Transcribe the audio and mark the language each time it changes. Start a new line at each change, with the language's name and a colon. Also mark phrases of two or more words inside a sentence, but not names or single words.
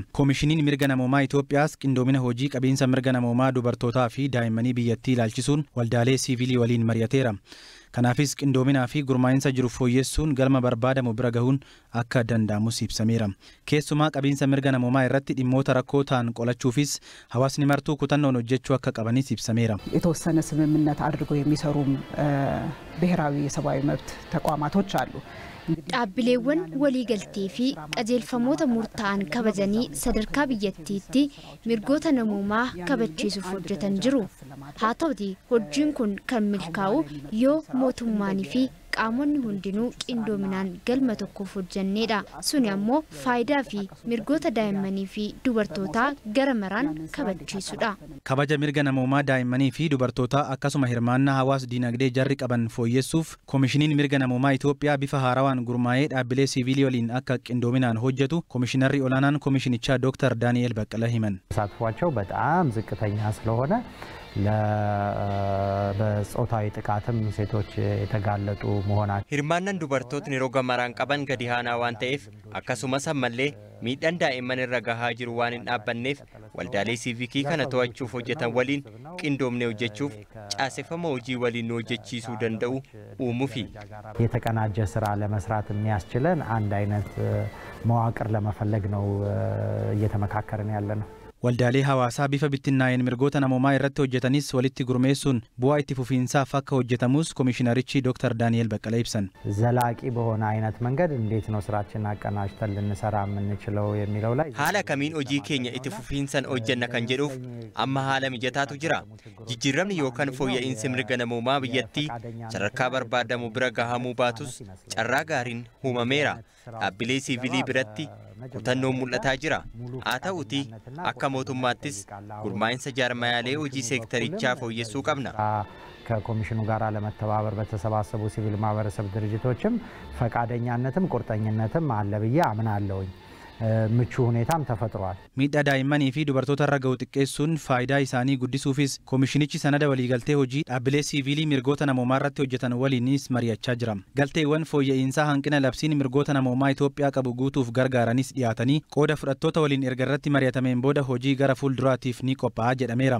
Oromo: Koomishiniin mirga namoomaa Itoophiyaas qindoomina hojii qabiinsa mirga namoomaa dubartootaa fi daa'immanii biyyattii ilaalchisuun waldaalee siivilii waliin mari'ateera. Kanaafis qindoominaa fi gurmaa'insa jiru fooyyessuun galma barbaadamu bira gahuun akka danda'amus ibsameera. Keessumaa qabiinsa mirga namoomaa irratti dhimmoota rakkoo ta'an qolachuufis hawaasni martuu kutannoon hojjechuu akka qabanis ibsameera.
Amharic: የተወሰነ ስምምነት አድርገው የሚሰሩም ብሔራዊ የሰብአዊ መብት ተቋማቶች አሉ።
Oromo: dhaabbileewwan waliigaltee fi qajeelfamoota murtaa'an kabajanii sadarkaa biyyattiitti mirgoota namoomaa kabachiisuuf hojjetan jiru. Haa ta'uti hojiin kun kan milkaa'u yoo mootummaanii fi qaamonni hundinuu qindoominaan galma tokkoof hojjannedha. Suni ammoo faayidaa fi mirgoota daa'immanii fi dubartootaa gara maraan kabachiisudha. Kabaja mirga namoomaa daa'immanii fi dubartootaa akkasuma hirmaannaa hawaas diinagdee jarri qaban fooyyessuuf koomishiniin mirga namoomaa Itoophiyaa bifa haarawaan gurmaa'ee dhaabbilee siivilii waliin akka qindoominaan hojjetu koomishinarri olaanaan koomishinichaa ዶክተር ዳንኤል በቀለ himan.
Amharic: ተሳትፏቸው በጣም ዝቅተኛ ስለሆነ በጾታዊ ጥቃትም ሴቶች የተጋለጡ መሆናቸው
Oromo: hirmaannaan dubartootni roga maraan qaban gadi aanaa waan ta'eef akkasumas ammallee miidhaan daa'imman irra gahaa jiru waan hin dhaabbanneef waldaalee siivikii kana to'achuuf hojjetan waliin qindoomne hojjechuuf caaseffama hojii waliin hojjechiisuu danda'u uumuufi
Amharic: የተቀናጀ ስራ ለመስራት የሚያስችለን አንድ አይነት መዋቅር ለመፈለግ ነው እየተመካከርን ያለነው።
Oromo: Waldaalee hawaasaa bifa bittinnaa'een mirgoota namoomaa irratti hojjetanis walitti gurmeessuun bu'aa itti fufiinsaaf akka hojjetamus koomishinarichi ዶክተር ዳንኤል በቀለ ibsan.
Amharic: ዘላቂ በሆነ አይነት መንገድ እንዴት ነው ስራችንን አቀናጅተን ልንሰራ የምንችለው የሚለው ላይ
Oromo: haala kamiin hojii keenya itti fufiinsan hojjenna kan jedhuuf amma haala mijataatu jira. Jijjiiramni yookaan fooyya'insi mirga namoomaa biyyattii sadarkaa barbaadamu bira gahamuu baatus carraa gaariin uumameera. Dhaabbilee siivilii biratti kutannoon mul'ataa jira. Haa ta'uti akka mootummaattis gurmaa'insa jaarmayaalee hojii seektarichaa fooyyessuu qabna.
Amharic: ከኮሚሽኑ ጋር ለመተባበር በተሰባሰቡ ሲቪል ማህበረሰብ ድርጅቶችም ፈቃደኛነትም ቁርጠኝነትም አለ ብዬ አምናለሁኝ። ምቹ ሁኔታም ተፈጥሯል።
Oromo: miidhaa daa'immanii fi dubartoota irra ga'u xiqqeessuun faayidaa isaanii guddisuufis koomishinichi sanada waliigaltee hojii dhaabbilee siivilii mirgoota namoomaa irratti hojjetan waliinis mari'achaa jira. Galteewwan fooyya'insaa hanqina labsiin mirgoota namoomaa Itoophiyaa qabu guutuuf gargaaranis dhiyaatanii qooda fudhattoota waliin erga irratti mari'atameen booda hojii gara fuulduraatiif ni qophaa'a jedhameera.